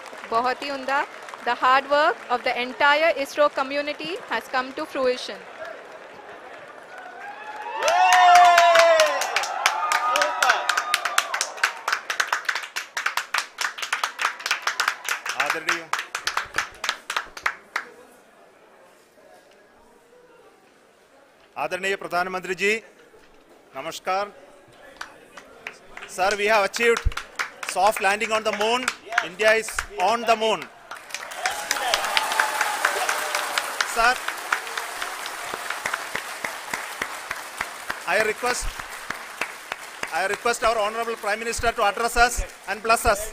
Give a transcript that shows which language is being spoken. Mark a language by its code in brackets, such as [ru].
[hi] बहुत ही उम्दा। [en] The hard work of the entire ISRO community has come to fruition. [hi] आदरणीय प्रधानमंत्री जी, नमस्कार। [en] Sir, we have achieved soft landing on the moon. India is on the moon. Sir, I request our Honorable Prime Minister to address us and bless us.